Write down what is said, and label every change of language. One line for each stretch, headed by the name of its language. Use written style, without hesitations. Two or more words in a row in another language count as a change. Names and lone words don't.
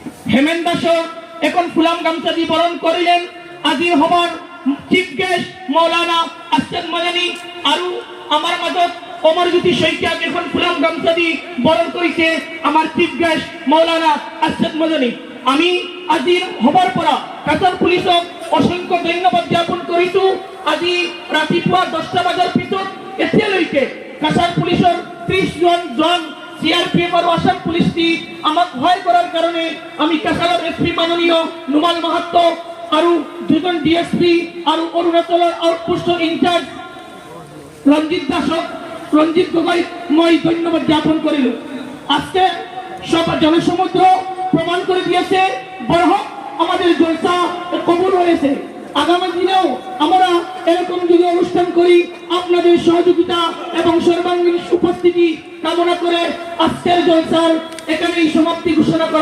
Assamese: হেমেন দাস এখন ফুলাম গামছা দিয়ে বরণ করিলেন। আজির হবার
English: chief guest
Assamese: মৌলানা আরশাদ মাদানী আৰু আমার মাঝত অমরজ্যোতি শইকীয়াক এখন ফুলাম গামছা দিয়ে বরণ করেছে আমার
English: chief guest
Assamese: মৌলানা আরশাদ মাদানী। আমি আজির হবার পরা কাছার পুলিশক অসংখ্য ধন্যবাদ জ্ঞাপন করিছো। আজি রাতিপুৱা 10টা বজাৰ পিছত এতিয়ালৈকে কাছার পুলিশৰ 30 জন সিআরপিএফ আর আসাম পুলিশ আমাক সহায় করার কারণে আমি কাছাৰৰ এসপি মাননীয় নুমাল মাহাত্ত আৰু দুজন ডিএসপি আৰু অৰুণাচলৰ আউটপোস্টৰ ইনচার্জ রঞ্জিত গগৈ মই ধন্যবাদ জ্ঞাপন করিল।
Bangla: আজকে সব জনসমুদ্র প্রমাণ করে দিয়েছে বরহক আমাদের জলসা কবুল হয়েছে। আগামী দিনেও আমরা এরকম যদি অনুষ্ঠান করি আপনাদের সহযোগিতা এবং সর্বাঙ্গীন উপস্থিতি কামনা করে আজকের জলসার এখানেই সমাপ্তি ঘোষণা করা।